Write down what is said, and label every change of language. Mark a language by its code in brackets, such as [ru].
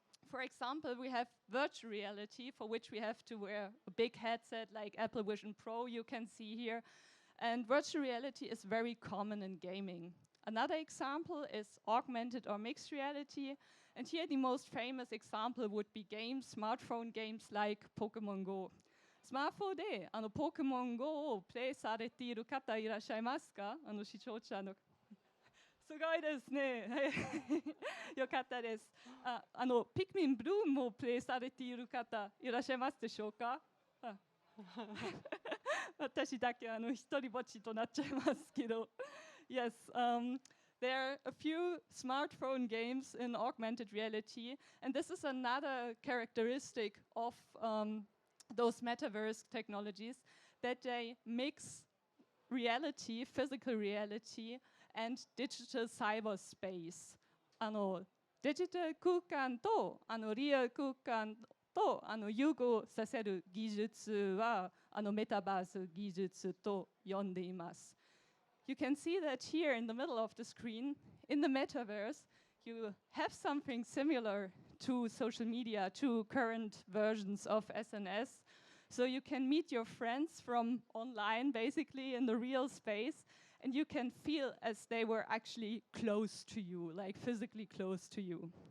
[en] For example, we have virtual reality, for which we have to wear a big headset like Apple Vision Pro, you can see here. And virtual reality is very common in gaming. Another example is augmented or mixed reality. And here the most famous example would be games, smartphone games like Pokemon Go. [ja] スマホでポケモン GO をプレイされている方いらっしゃいますか？視聴者の。すごいですね。よかったです。ピクミンブルームをプレイされている方いらっしゃいますでしょうか？私だけ一人ぼっちとなっちゃいますけど。 [en] Yes, there are a few smartphone games in augmented reality, and this is another characteristic of those metaverse technologies, that they mix reality, physical reality, and digital cyberspace. [ja] デジタル空間とリアル空間と融合させる技術はメタバース技術と呼んでいます。 [en] You can see that here in the middle of the screen, in the metaverse, you have something similar to social media, to current versions of SNS. So you can meet your friends from online, basically in the real space, and you can feel as they were actually close to you, like physically close to you.